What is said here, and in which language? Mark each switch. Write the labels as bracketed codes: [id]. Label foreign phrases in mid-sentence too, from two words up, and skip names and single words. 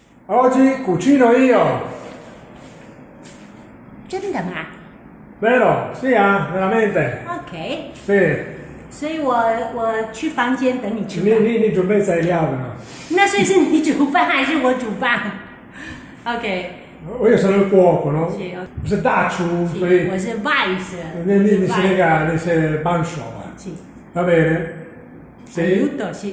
[it] Oggi cucino io. [zh] 真的吗 [it] Vero? Sì, veramente. ？OK， Sì. [zh] 所以我去房间等你吃饭。你准备材料了？那所以是你煮饭还是我煮饭 ？OK， [it] Io sono il cuoco, no? [zh] 是是大厨，所以我是 vice，你是帮手啊。是 [it] Va bene? Sì? aiuto， 是